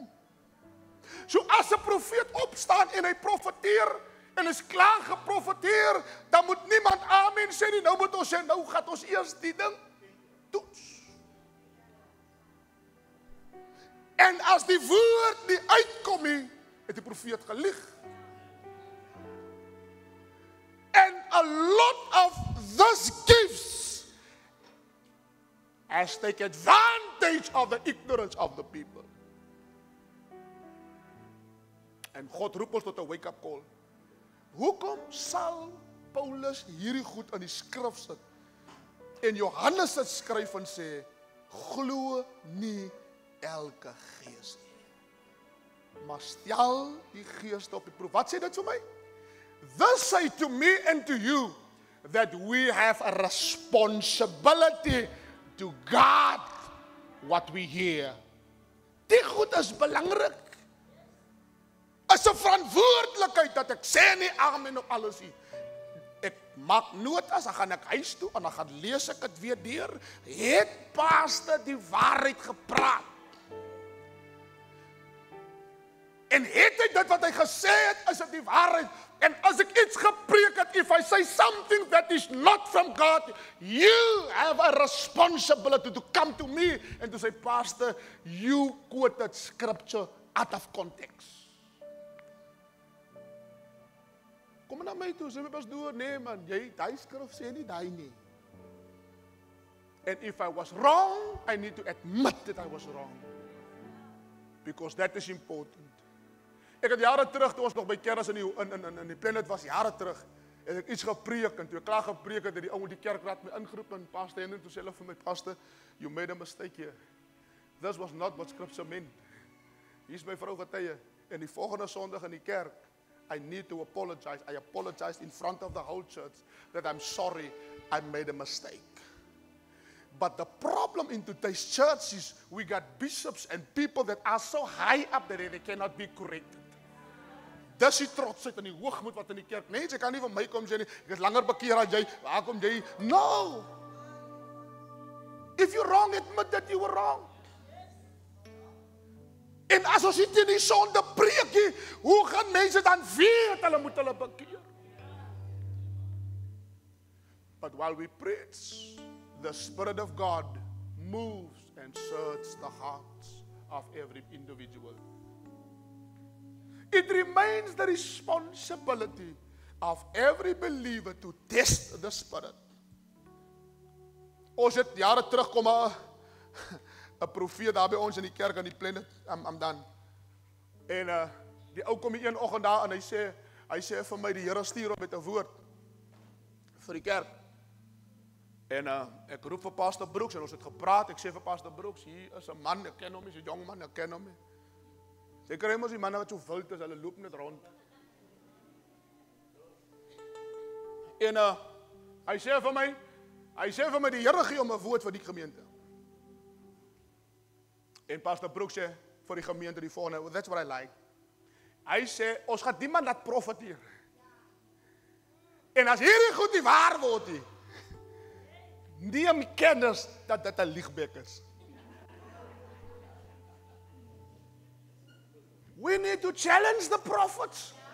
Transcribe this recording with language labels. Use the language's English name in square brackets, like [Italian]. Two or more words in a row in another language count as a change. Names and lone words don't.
[Afrikaans] So as 'n profeet opstaan en hy profeteer en is klaar geprofeteer, dan moet niemand amen sê nie. Nou moet ons sê, nou gaan ons eers die ding toets. En as die woord nie uitkom nie, het die profeet gelieg. [English] And a lot of those gifts has taken advantage of the ignorance of the people. [Afrikaans] En God roep ons tot 'n [English] wake-up call. [Afrikaans] Hoekom sal Paulus hierdie goed in die skrif sit? En Johannes het skryf en sê, glo nie elke gees nie, maar stel die geeste op die proef. Wat sê dit vir my? [English] This say to me and to you that we have a responsibility to guard what we hear. [Afrikaans] Die goed is belangrik. Is 'n verantwoordelikheid dat ek sê nie amen op alles nie. Ek maak notas, dan gaan ek huis toe en dan gaan lees ek dit weer deur. Het pastor die waarheid gepraat? En het hy dit wat hy gesê het, is dit die waarheid? En as ek iets gepreek het, [English] if I say something that is not from God, you have a responsibility to come to me and to say, Pastor, you quoted scripture out of context. [Afrikaans] Kom na my toe, sê my pastoor, nee man, jy, die skrif sê nie die nie. [English] And if I was wrong, I need to admit that I was wrong. Because that is important. [Afrikaans] Ek het jare terug, toe ons nog by Keras in die Planet was, jare terug, het ek iets gepreek, en toe ek klaar gepreek het, die ou met die kerkraad my ingeroep, en pastor, en toe sê hulle vir my, [English] Pastor, you made a mistake here. This was not what scripture meant. [Afrikaans] Hier is my vrou getuie, en die volgende Sondag in die kerk, [English] I need to apologize. I apologized in front of the whole church that I'm sorry I made a mistake. But the problem in today's church is we got bishops and people that are so high up that they cannot be corrected. [Afrikaans] Dis die trotsheid en die hoogmoed wat in die kerk. Nee, jy kan nie van my kom sê nie, ek is langer bekeer as jy, waar kom jy? [English] No! If you're wrong, admit that you were wrong. [Afrikaans] En as ons nie teen die sonde preek nie, hoe gaan mense dan weet hulle moet hulle bekeer? [English] But while we preach, the Spirit of God moves and searches the hearts of every individual. It remains the responsibility of every believer to test the Spirit. [Afrikaans] Ons het jare terug kom 'n profeet daar by ons in die kerk aan die Planet Amdan. En die ou kom die een oggend daar en hy sê vir my die Here stuur hom met 'n woord vir die kerk. En ek roep vir Pastor Brooks en ons het gepraat. Ek sê vir Pastor Brooks, hier is 'n man, ek ken hom, hy's 'n jong man, ek ken hom. Jy kry mos die manne wat so wild is, hulle loop net rond. En hy sê vir my die Here gee hom 'n woord vir die gemeente. En Pastor Brooks sê vir die gemeente die volgende, [English] well, that's what I like. [Afrikaans] Hy sê, ons gaan die man laat profeteer. En as hierdie goed nie waar word nie, neem kennis dat dit 'n liegbek is. [English] We need to challenge the prophets.